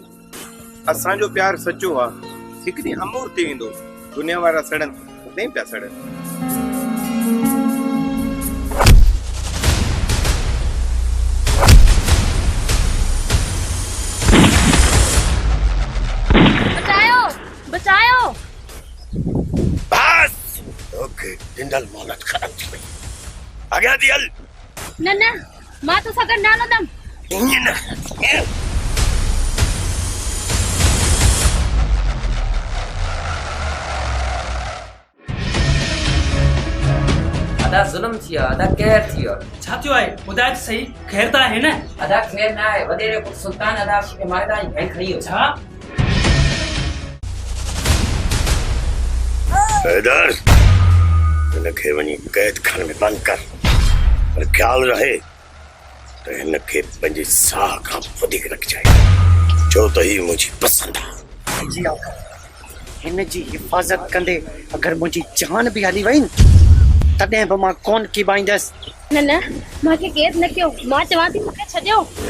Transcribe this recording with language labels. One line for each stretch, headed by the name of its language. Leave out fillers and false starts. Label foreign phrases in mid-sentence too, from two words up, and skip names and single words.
Sindhi: असांजो प्यार सचो आहे, हिकु ॾींहुं अमूर थी वेंदो। दुनिया वारा सड़नि तॾहिं पिया सड़नि। बचायो बचायो। बस ओके, जिंदल मोहलत खत्म थी वई। अॻियां थी हल। न न, मां तो सां गॾु न हलंदमि। अदा ज़ुल्म थी वियो, अदा कहर थी वियो। छा थियो आहे ॿुधाए त सही। ख़ैर त आहे न? अदा ख़ैर न आहे, वॾेरे पुटु सुल्तान अदा खे मारे ताईं भेण खणी वियो। छा? हैदर, हिनखे वञी कैद खाने में बंदि कर, पर ख्याल रहे त हिनखे पंहिंजे साह खां वधीक रखिजांइ, छो त ही मुंहिंजी पसंदि आहे। जी आका, हिन जी हिफ़ाज़त कंदे अगरि मुंहिंजी जान बि हली वई न, तॾहिं बि मां कोन कीबाईंदसि। न न, मूंखे कैद न कयो। मां चवां थी मूंखे छॾियो।